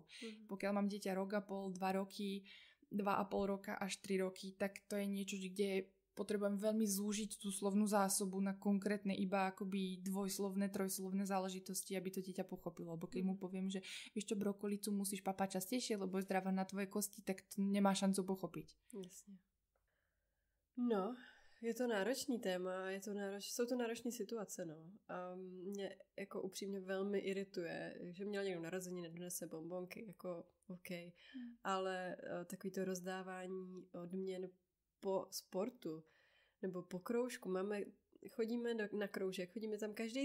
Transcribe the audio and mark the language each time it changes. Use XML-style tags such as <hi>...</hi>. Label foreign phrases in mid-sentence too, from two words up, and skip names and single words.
<sk>Pokiaľ mám dieťa rok a pol, 2 roky, 2,5 roka až 3 roky, tak to je niečo, kde potrebujem veľmi zúžiť tú slovnú zásobu na konkrétne iba akoby dvojslovné, trojslovné záležitosti, aby to dieťa pochopilo. Lebo keď mu poviem, že vieš čo, brokolicu musíš papať častejšie, lebo je zdravá na tvoje kosti, tak to nemá šancu pochopiť. Jasne.</sk> <cs>No, je to náročný téma, jsou to náročné situace, no. A mě jako upřímně velmi irituje, že měl někdo narozeniny, donese bonbonky, jako OK, ale takový to rozdávání odměn po sportu nebo po kroužku, chodíme na kroužek, chodíme tam každý</cs>